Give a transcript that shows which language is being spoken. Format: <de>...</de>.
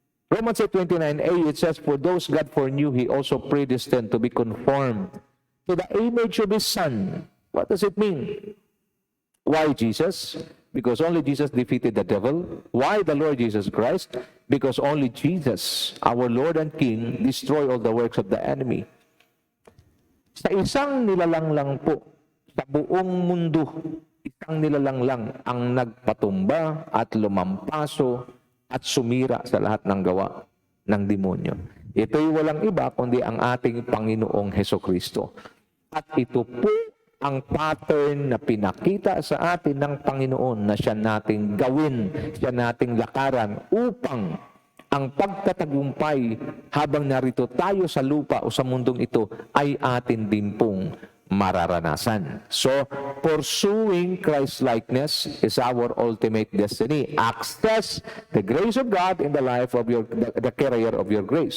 <en>Romans 8:29a, it says, for those God foreknew, He also predestined to be conformed to the image of His Son. What does it mean? Why Jesus? Because only Jesus defeated the devil. Why the Lord Jesus Christ? Because only Jesus, our Lord and King, destroyed all the works of the enemy.</en> <tl>Sa isang nilalang lang po, sa buong mundo, isang nilalang lang ang nagpatumba at lumampaso at sumira sa lahat ng gawa ng demonyo. Ito'y walang iba kundi ang ating Panginoong Hesukristo. At ito po ang pattern na pinakita sa atin ng Panginoon na siya nating gawin, siya nating lakaran upang ang pagtatagumpay habang narito tayo sa lupa o sa mundong ito ay atin din pong mararanasan.</tl> <en>So, pursuing Christ-likeness is our ultimate destiny. Access the grace of God in the life of the carrier of your grace.</en>